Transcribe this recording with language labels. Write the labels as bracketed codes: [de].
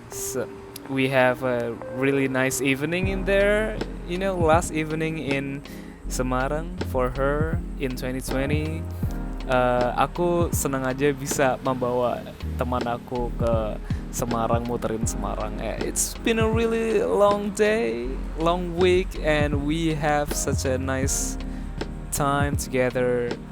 [en] So we have a really nice evening in there, last evening in Semarang for her in 2020. [id] Aku senang aja bisa membawa teman aku ke Semarang, muterin Semarang. [en] It's been a really long day, long week, and we have such a nice time together.